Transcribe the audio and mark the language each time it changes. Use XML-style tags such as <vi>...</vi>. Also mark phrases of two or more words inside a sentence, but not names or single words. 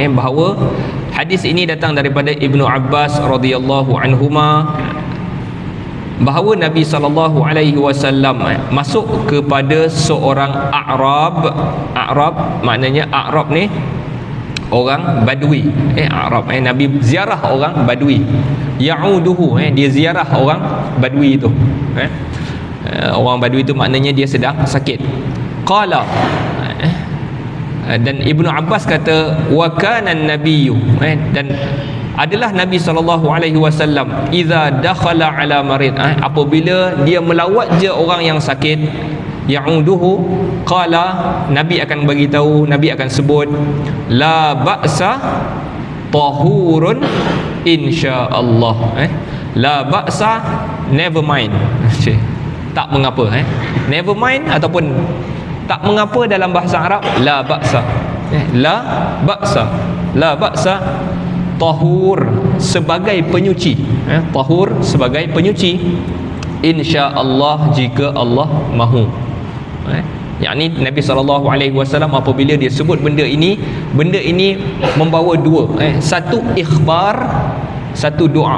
<ms>Bahawa hadis ini datang daripada Ibnu Abbas</ms> <ar>رضي الله عنهما,</ar> <ms>bahawa Nabi SAW masuk kepada seorang A'rab. A'rab maknanya, A'rab ni orang Badui. A'rab, Nabi ziarah orang Badui. Ya'uduhu, dia ziarah orang Badui itu. Orang Badui itu maknanya dia sedang sakit.</ms> <ar>Qala,</ar> <ms>dan Ibnu Abbas kata,</ms> <ar>وكان النبي,</ar> <ms>dan adalah Nabi SAW</ms> <ar>إذا دخل على مريض,</ar> <ms>apabila dia melawat je orang yang sakit, ya'uduhu, qala, Nabi akan bagi tahu, Nabi akan sebut,</ms> <ar>لا بأس طهور إن شاء الله. لا بأس,</ar> <en>never mind.</en> <ms>Tak mengapa.</ms> <en>Never mind</en> <ms>ataupun tak mengapa dalam bahasa Arab,</ms> <ar>لا بأس. لا بأس، لا بأس، طهور</ar> <ms>sebagai penyuci. Tahur sebagai penyuci, insya-Allah jika Allah mahu. Yakni Nabi SAW apabila dia sebut benda ini membawa dua. Satu ikhbar, satu doa.</ms>